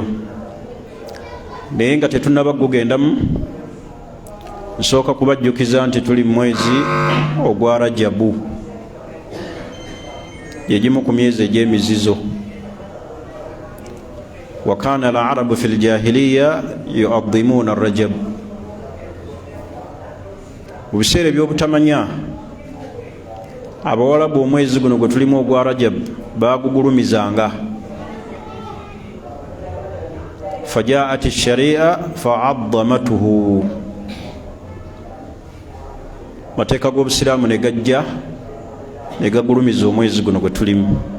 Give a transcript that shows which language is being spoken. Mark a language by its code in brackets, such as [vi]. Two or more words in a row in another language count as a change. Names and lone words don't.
[lg] Naye nga tetunnaba gugendamu, nsooka kubajjukiza nti tuli mu mwezi ogwa Rajabu, yegimu ku myezi egy'emizizo. [ar] وكان العرب في الجاهلية يعظمون رجب. [lg] Mu biseera eby'obutamanya, Abawalabu omwezi guno gwe tulimu ogwa Rajab baagugulumizanga. [ar] فجاءت الشريعة فعظمته, [lg] mateeka g'obusiraamu ne gajja ne gagulumiza omwezi guno gwe tulimu.